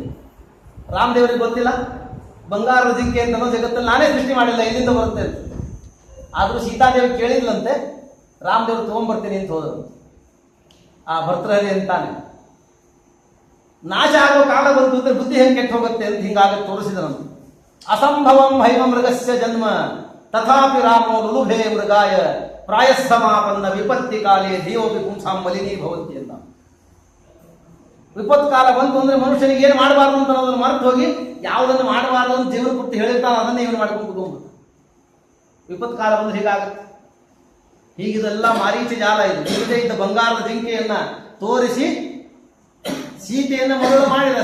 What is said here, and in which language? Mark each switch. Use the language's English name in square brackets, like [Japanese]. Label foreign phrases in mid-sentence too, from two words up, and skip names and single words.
[Kannada] ರಾಮದೇವರಿಗೆ ಗೊತ್ತಿಲ್ಲ ಬಂಗಾರದ ಜಿಂಕೆ ಅಂತ ಜಗತ್ತಲ್ಲಿ ನಾನೇ ಸೃಷ್ಟಿ ಮಾಡಿಲ್ಲ, ಇಲ್ಲಿಂದ ಬರುತ್ತೆ ಅಂತ. ಆದರೂ ಸೀತಾದೇವಿ ಕೇಳಿದ್ಲಂತೆ, ರಾಮದೇವರು ತಗೊಂಡ್ಬರ್ತೀನಿ ಅಂತ ಹೋದರು. ಆ ಭರ್ತೃಹರಿ ಅಂತಾನೆ, ನಾಶ ಆಗೋ ಕಾಲ ಬಂತು ಅಂದ್ರೆ ಬುದ್ಧಿ ಹೆಂಗೆ ಕೆಟ್ಟು ಹೋಗುತ್ತೆ ಅಂತ ಹಿಂಗಾಗಿ ತೋರಿಸಿದನಂತೆ. [Sanskrit] ಅಸಂಭವಂ ಹೈಮ ಮೃಗಸ್ಯ ಜನ್ಮ ತಥಾಪಿ ರಾಮೋ ಲುಲುಭೇ ಮೃಗಾಯ ಪ್ರಾಯಸ್ಸಮಾಪನ್ನ ವಿಪತ್ತಿ ಕಾಲೇ ಧಿಯೋಪಿ ಪುಂಸಾಂ ಮಲಿನೀ ಭವಂತಿ ಅಂತ. [Kannada] ವಿಪತ್ತು ಕಾಲ ಬಂತು ಅಂದ್ರೆ ಮನುಷ್ಯನಿಗೆ ಏನು ಮಾಡಬಾರ್ದು ಅಂತ ಅದನ್ನು ಮರೆತು ಹೋಗಿ ಯಾವುದನ್ನು ಮಾಡಬಾರ್ದು ಅಂತ ಜೀವನ ಪೂರ್ತಿ ಹೇಳಿರ್ತಾನೆ ಅದನ್ನೇ ಇವನು ಮಾಡ್ಕೊಂಡು ಕೂತ್ಕೊಂಡು. ವಿಪತ್ತು ಕಾಲ ಬಂದ್ರೆ ಹೀಗಾಗುತ್ತೆ. ಹೀಗಿದೆಲ್ಲ ಮಾರೀಚ ಜಾಲ. ಇದು ಇಲ್ಲದೆ ಇದ್ದ ಬಂಗಾರದ ಜಿಂಕೆಯನ್ನ ತೋರಿಸಿ ಸೀತೆಯನ್ನು ಮರಳು ಮಾಡಿದ.